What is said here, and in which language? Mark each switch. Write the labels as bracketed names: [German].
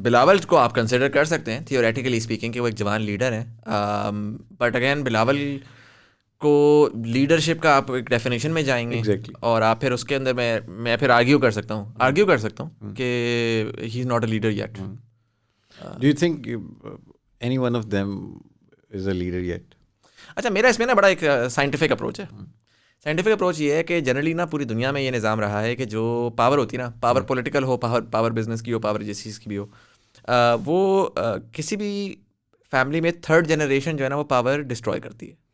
[Urdu] بلاول کو آپ کنسیڈر کر سکتے ہیں تھیوریٹیکلی اسپیکنگ کہ وہ ایک جوان لیڈر ہیں, بٹ اگین بلاول کو لیڈرشپ کا آپ ایک ڈیفینیشن میں جائیں گے اور آپ پھر اس کے اندر میں پھر آرگیو کر سکتا ہوں کہ [English] He is not a leader yet. Do you think any one of them is a leader yet? [Urdu] اچھا, میرا اس میں نا بڑا ایک سائنٹیفک اپروچ ہے. سائنٹیفک اپروچ یہ ہے کہ جنرلی نا پوری دنیا میں یہ نظام رہا ہے کہ جو پاور ہوتی ہے نا, پاور پولیٹیکل ہو, پاور بزنس کی ہو, پاور جس چیز کی بھی ہو, وہ کسی بھی فیملی میں تھرڈ جنریشن جو ہے نا وہ پاور ڈسٹروائے کرتی ہے.